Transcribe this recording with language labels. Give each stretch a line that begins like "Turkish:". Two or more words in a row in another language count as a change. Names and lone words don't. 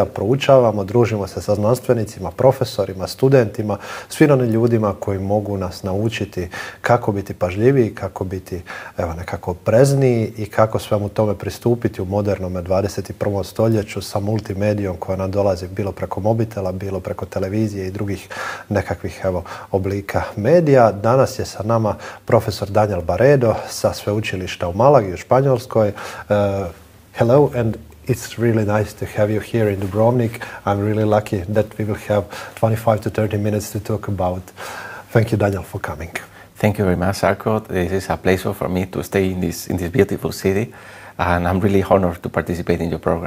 Croatian: Proučavamo, družimo se sa znanstvenicima, profesorima, studentima, svim onim ljudima koji mogu nas naučiti kako biti pažljiviji, kako biti nekako oprezniji i kako svemu tome pristupiti u modernom 21. stoljeću sa multimedijom koja nam dolazi bilo preko mobitela, bilo preko televizije i drugih nekakvih oblika medija. Danas je sa nama profesor Barredo sa Sveučilišta u Malagi u Španjolskoj.
English: Hello, and it's really nice to have you here in Dubrovnik. I'm really lucky that we will have 25 to 30 minutes to talk about. Thank you, Daniel, for coming. Thank you very much, Žarko. This is a pleasure for me to stay in this beautiful city, and I'm really honored to participate in your program.